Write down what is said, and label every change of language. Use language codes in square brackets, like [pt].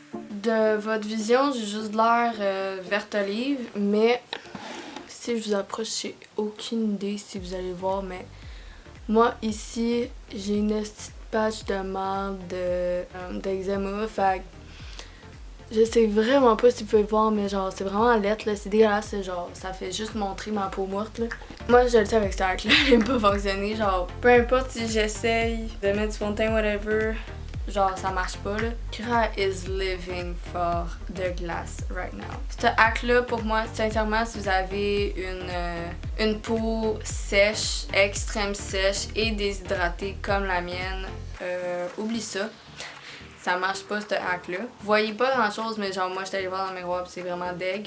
[fr] De votre vision, j'ai juste de l'air verte olive, mais si je vous approche, j'ai aucune idée si vous allez voir, mais moi ici, j'ai une petite patch de marde d'eczéma, fait que je sais vraiment pas si vous pouvez voir, mais genre c'est vraiment lettre, là, c'est dégueulasse, c'est genre ça fait juste montrer ma peau morte là. Moi je le sais avec cette arc là, elle n'a pas fonctionné, genre peu importe si j'essaye de mettre du fond de teint whatever, genre ça marche pas là. [en] Kira is living for the glass right now. [fr] Ce hack là pour moi, sincèrement, si vous avez une peau sèche, extrême sèche et déshydratée comme la mienne, oublie ça. Ça marche pas ce hack là. Vous voyez pas grand chose, mais genre moi j'étais allée voir dans le miroir pis c'est vraiment deg.